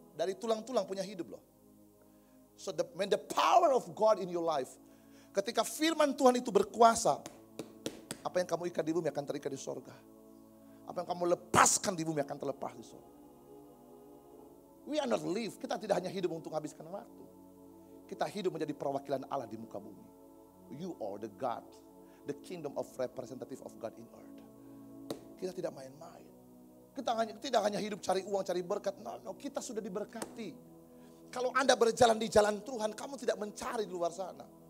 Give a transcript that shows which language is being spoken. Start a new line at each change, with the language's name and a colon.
Indonesian: Dari tulang-tulang punya hidup loh.
English: So when the power of God in your life,
Indonesian: ketika firman Tuhan itu berkuasa, apa yang kamu ikat di bumi akan terikat di sorga. Apa yang kamu lepaskan di bumi akan terlepas di sorga.
English: We are not live.
Indonesian: Kita tidak hanya hidup untuk menghabiskan waktu. Kita hidup menjadi perwakilan Allah di muka bumi.
English: You are the God, the kingdom of representative of God in earth.
Indonesian: Kita tidak main-main. Kita tidak hanya hidup cari uang, cari berkat. No, kita sudah diberkati. Kalau Anda berjalan di jalan Tuhan, kamu tidak mencari di luar sana.